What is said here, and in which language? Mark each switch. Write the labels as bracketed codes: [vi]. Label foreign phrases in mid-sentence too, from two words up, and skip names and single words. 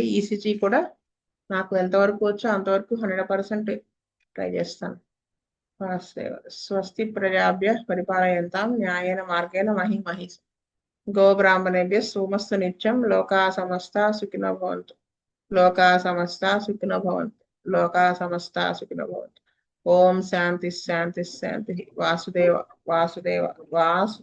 [te] ఈసీజీ కూడా నాకు ఎంతవరకు వచ్చో అంతవరకు 100% ట్రై చేస్తాను. వాసుదేవ. [sa] స్వస్తి ప్రజాభ్య పరిపాలయంతాం న్యాయేన మార్గేణ మహిమహీస్. గోబ్రాహ్మణేభ్య సోమస్తు నిత్యం లోకా సమస్త సుఖినో భవంతు. లోకా సమస్త సుఖినో భవంతు. లోకా సమస్త సుఖినో భవంతు. ఓం శాంతి శాంతి శాంతి. వాసుదేవ వాసుదేవ వాసుదేవ.